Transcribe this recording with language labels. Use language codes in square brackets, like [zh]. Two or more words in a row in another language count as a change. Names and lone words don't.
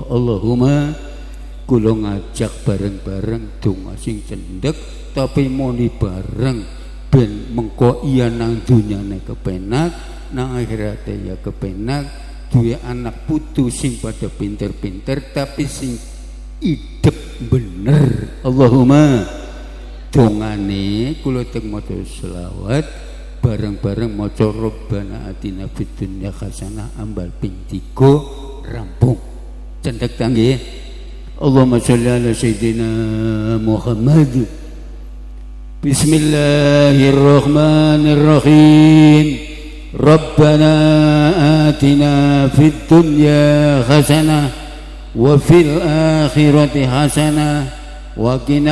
[jv] Allahumma kula ngajak bareng-bareng donga sing cendhek tapi muni bareng ben mengko iya nang dunyane kepenak, nang akhirate ya kepenak, duwe anak putu sing pada pinter-pinter tapi sing idep bener. Allahumma dongane kula teng maca selawat bareng-bareng maca [ar] ربنا آتنا في الدنيا حسنة [jv] ambal ping 3 rampung cendhek nggih. [ar] اللهم صل على سيدنا محمد. بسم الله الرحمن الرحيم. ربنا آتنا في الدنيا حسنة وفي الآخرة حسنة وقنا